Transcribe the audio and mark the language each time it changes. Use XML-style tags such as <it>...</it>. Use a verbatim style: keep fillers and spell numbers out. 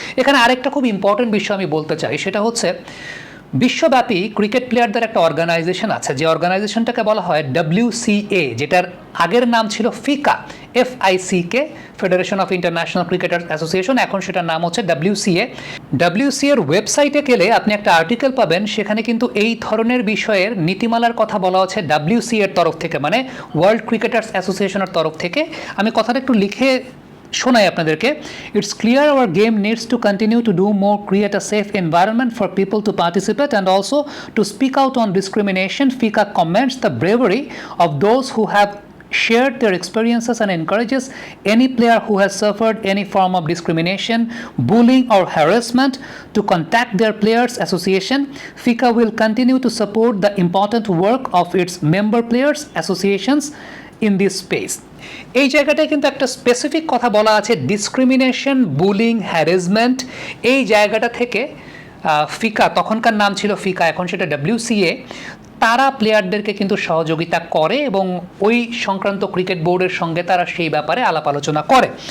<bn>এখানে আরেকটা খুব ইম্পর্টেন্ট বিষয় আমি বলতে চাই, সেটা হচ্ছে বিশ্বব্যাপী ক্রিকেট প্লেয়ারদের একটা অর্গানাইজেশন আছে যে অর্গানাইজেশনটাকে বলা হয় ডাব্লিউসিএ, যেটার আগের নাম ছিল ফিকা, F I C K, federation of international cricketers association, এখন সেটার নাম হচ্ছে ডাব্লিউসিএ। ডাব্লিউসিএর ওয়েবসাইটে গেলে আপনি একটা আর্টিকেল পাবেন, সেখানে কিন্তু এই ধরনের বিষয়ের নীতিমালার কথা বলা হচ্ছে ডাব্লিউসিএর তরফ থেকে, মানে ওয়ার্ল্ড ক্রিকেটার্স অ্যাসোসিয়েশনের তরফ থেকে। আমি কথাটা একটু লিখে শোনাই আপনাদেরকে।</bn> <en>It's clear our game needs to continue to do more, create a safe environment for people to participate and also to speak out on discrimination. FICA commends the bravery of those who have shared their experiences and encourages any player who has suffered any form of discrimination, bullying or harassment to contact their players association. FICA will continue to support the important work of its member players associations in this space.</en> <bn>এই জায়গাটায় কিন্তু একটা specific কথা বলা আছে, discrimination, bullying, harassment, এই জায়গাটা থেকে ফিকা, তখনকার নাম ছিল ফিকা এখন সেটা ডাব্লিউসিএ, তারা প্লেয়ারদেরকে কিন্তু সহযোগিতা করে এবং ওই সংক্রান্ত ক্রিকেট বোর্ডের সঙ্গে তারা সেই ব্যাপারে আলাপ আলোচনা করে।</bn>